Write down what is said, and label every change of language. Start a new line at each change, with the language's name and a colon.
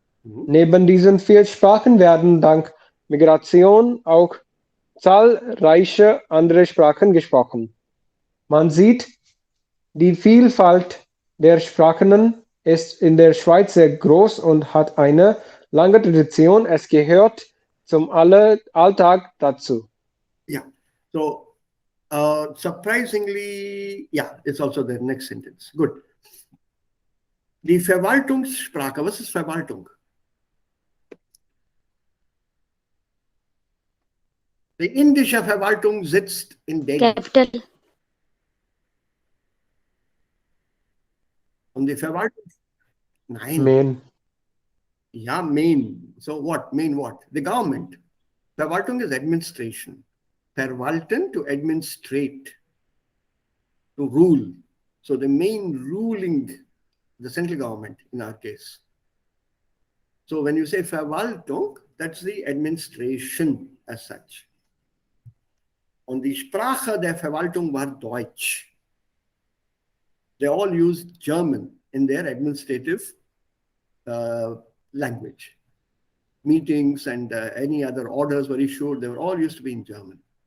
German: Neben diesen vier Sprachen werden dank Migration auch zahlreiche andere Sprachen gesprochen. Man sieht, die Vielfalt der Sprachen ist in der Schweiz sehr groß und hat eine lange Tradition. Es gehört zum Alltag dazu.
English: Yeah. So, surprisingly, yeah, it's also the next sentence. Good.
German: Die Verwaltungssprache, was ist Verwaltung? Die indische Verwaltung sitzt in Delhi.
English: Capital.
German: Und die Verwaltung, nein.
English: Main. Yeah, main. So what? Main what? The government. Verwaltung is administration. Verwalten, to administrate, to rule. So the main ruling, the central government in our case. So when you say Verwaltung, that's the administration as such.
German: Und die Sprache der Verwaltung war Deutsch.
English: They all used German in their administrative language. Meetings and any other orders were issued, they were all used to be in German.